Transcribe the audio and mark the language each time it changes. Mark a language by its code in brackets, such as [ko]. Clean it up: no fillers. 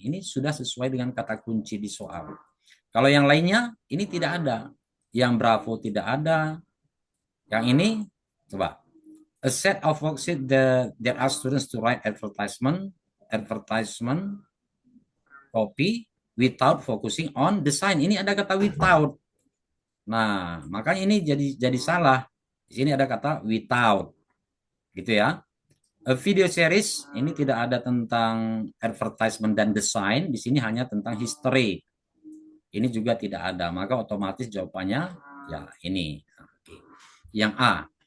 [id] Ini sudah sesuai dengan kata kunci di soal. Kalau yang lainnya, ini tidak ada. Yang Bravo tidak ada. Yang ini, coba. [en] A set of worksheet that are students to write advertisement copy without focusing on design. [id] Ini ada kata without. Nah, makanya ini jadi salah. Di sini ada kata without, gitu ya. [en] A video series [id] ini tidak ada tentang advertisement dan design. Di sini hanya tentang history. Ini juga tidak ada. Maka otomatis jawabannya ya ini. Yang A.